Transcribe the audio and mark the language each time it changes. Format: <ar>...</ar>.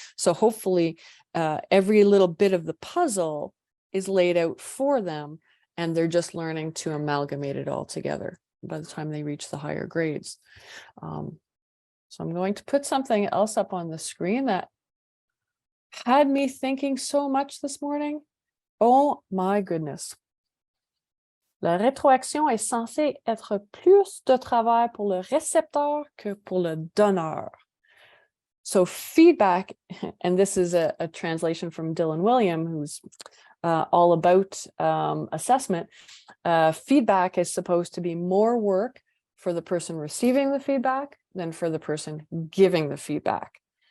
<en>So hopefully every little bit of the puzzle is laid out for them, and they're just learning to amalgamate it all together by the time they reach the higher grades. So I'm going to put something else up on the screen that had me thinking so much this morning. Oh my goodness.</en> <fr>La rétroaction est censée être plus de travail pour le récepteur que pour le donneur.</fr> <en>So feedback, and this is a translation from Dylan William, who's all about assessment. Feedback is supposed to be more work for the person receiving the feedback than for the person giving the feedback.</en>